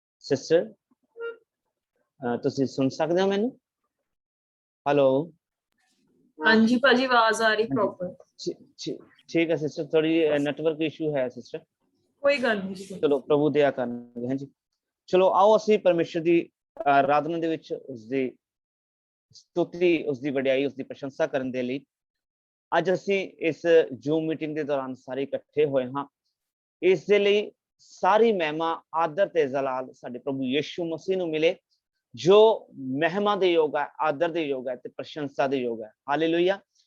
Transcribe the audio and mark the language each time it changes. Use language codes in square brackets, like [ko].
[pa] Sister ਤੁਸੀਂ ਸੁਣ ਸਕਦੇ ਹੋ ਮੈਨੂੰ? [hi] हेलो, हाँ जी भाजी, आवाज आ रही प्रॉपर? ठीक है सिस्टर, थोड़ी नेटवर्क इशू है सिस्टर, [pa] कोई गल नहीं। ਚਲੋ ਪ੍ਰਭੂ ਦਇਆ ਕਰਨਗੇ। ਹਾਂਜੀ ਚਲੋ ਆਓ ਅਸੀਂ ਪਰਮੇਸ਼ਰ ਦੀ ਆਰਾਧਨਾ ਦੇ ਵਿੱਚ ਉਸ ਦੀ ਸਤੁਤੀ, ਉਸ ਦੀ ਵਡਿਆਈ, ਉਸ ਦੀ ਪ੍ਰਸ਼ੰਸਾ ਕਰਨ ਦੇ ਲਈ ਅੱਜ ਅਸੀਂ ਇਸ ਜ਼ੂਮ ਮੀਟਿੰਗ ਦੇ ਦੌਰਾਨ ਸਾਰੇ ਇਕੱਠੇ ਹੋਏ ਹਾਂ। ਇਸ ਦੇ ਲਈ ਸਾਰੀ ਮਹਿਮਾ, ਆਦਰ ਤੇ ਜਲਾਲ ਸਾਡੇ ਪ੍ਰਭੂ ਯਿਸੂ ਮਸੀਹ ਨੂੰ ਮਿਲੇ, ਜੋ ਮਹਿਮਾ ਦੇ ਯੋਗ ਹੈ, ਆਦਰ ਦੇ ਯੋਗ ਹੈ ਤੇ ਪ੍ਰਸ਼ੰਸਾ ਦੇ ਯੋਗ ਹੈ। ਹਾਲੇਲੂਇਆ।